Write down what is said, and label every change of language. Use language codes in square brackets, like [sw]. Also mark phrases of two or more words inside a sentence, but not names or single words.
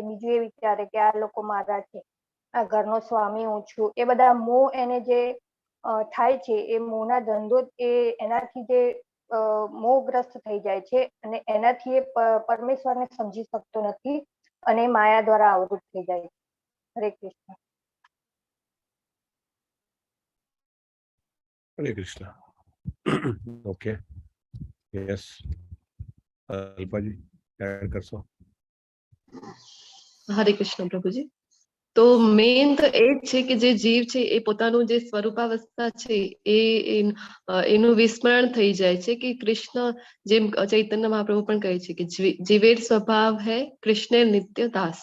[gu] બીજું એ વિચારે કે આ લોકો મારા છે, આ ઘરનો સ્વામી હું છું. એ બધા મોહ એને જે થાય છે, એ મોહના ધંધો એનાથી જે મોહગ્રસ્ત થઈ જાય છે અને એનાથી એ પરમેશ્વરને સમજી શકતો નથી અને માયા દ્વારા આવૃત થઈ જાય છે. હરે કૃષ્ણ. Hare Krishna. [en] Okay. Yes. [gu] અલ્પાજી એડ કરશો? હરે કૃષ્ણ પ્રભુજી. તો મેઇન તો એ જ છે કે જે જીવ છે એ પોતાનું જે સ્વરૂપાવસ્થા છે એનું વિસ્મરણ થઈ જાય છે કે કૃષ્ણ, જેમ ચૈતન્ય મહાપ્રભુ પણ કહે છે કે [bn] জীবের স্বভাব হয় কৃষ্ণ নিত্য দাস.